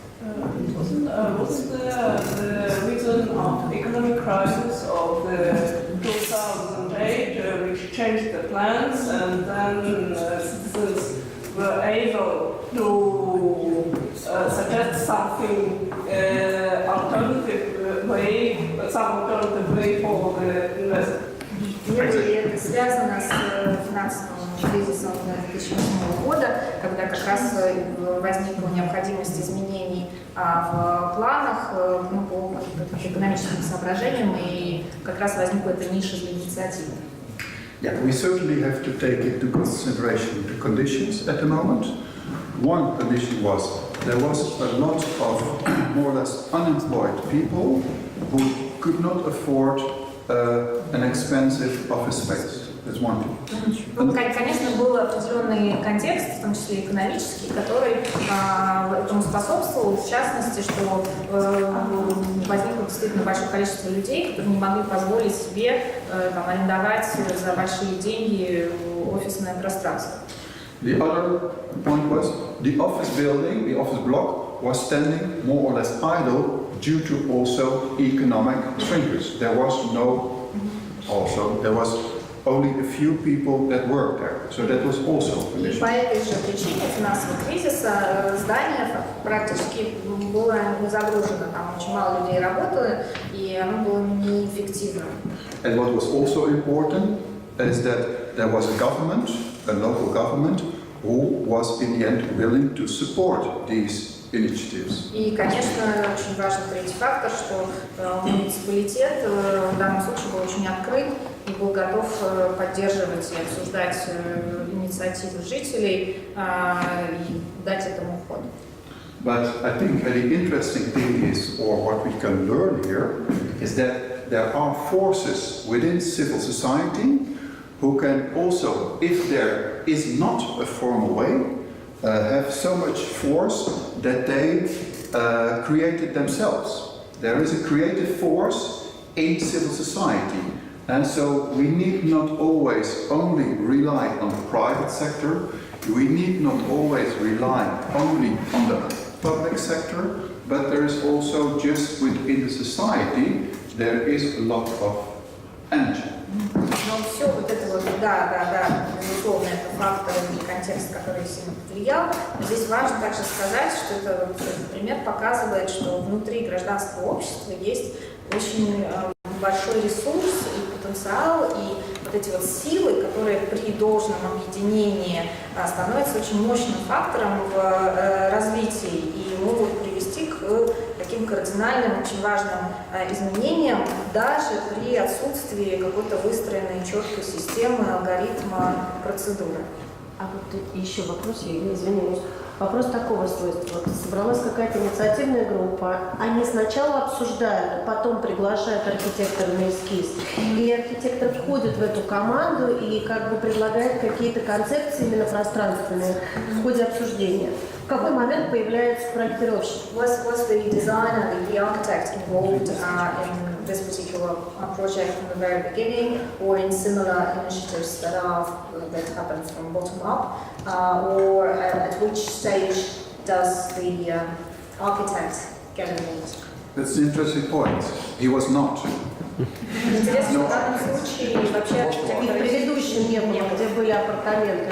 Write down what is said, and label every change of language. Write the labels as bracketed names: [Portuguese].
[English] Wasn't the reason of economic crisis of the 2008 which changed the plans and then citizens were able to suggest something alternative way for the investors? [Russian] Это связано с финансовым кризисом 2008 года, когда как раз возникла необходимость изменений в планах по экономическим соображениям, и как раз возникла эта ниша для инициативы. [English] Yeah, we certainly have to take into consideration the conditions at the moment. One condition was there was a lot of more or less unemployed people who could not afford an expensive office space. That's one thing. [Russian] Ну, конечно, был определенный контекст, в том числе экономический, который этому способствовал, в частности, что возникло действительно большое количество людей, которые не могли позволить себе арендовать за большие деньги офисное пространство. [English] The other point was the office building, the office block, was standing more or less idle due to also economic shrinkage. There was only a few people that worked there, so that was also an [Russian] И [English] issue. [Russian] по этой же причине финансового кризиса здание практически было не загружено, там очень мало людей работало, и оно было неэффективным. [English] And what was also important is that there was a local government, who was in the end willing to support these initiatives. [Russian] И, конечно, очень важный третий фактор, что муниципалитет в данном случае был очень открыт и был готов поддерживать и обсуждать инициативы жителей и дать этому ход. [English] But I think the interesting thing is, or what we can learn here, is that there are forces within civil society who can also, if there is not a formal way, have so much force that they create it themselves. There is a creative force in civil society, and so we need not always only rely on the private sector, we need not always rely only on the public sector, but there is also just within the society, there is a lot of energy. [Russian] Но все вот это вот, да, безусловно, это фактор и контекст, который сильно повлиял. Но здесь важно также сказать, что этот пример показывает, что внутри гражданского общества есть очень большой ресурс и потенциал, и вот эти вот силы, которые при должном объединении становятся очень мощным фактором в развитии и могут привести к таким кардинальным, очень важным изменениям, даже при отсутствии какой-то выстроенной четкой системы, алгоритма, процедуры. А вот еще вопрос, я извиняюсь. Вопрос такого свойства. Вот собралась какая-то инициативная группа, они сначала обсуждают, а потом приглашают архитектора на эскиз. И архитектор входит в эту команду и как бы предлагает какие-то концепции именно пространственные в ходе обсуждения. В какой момент появляется проектировщик? [English] Was the designer, the architect involved in this particular project from the very beginning, or in similar initiatives that happen from bottom up, or at which stage does the architect get involved? That's an interesting point. He was not. [Russian] Интересно, что в данном случае вообще И в предыдущем не было, где были апартаменты.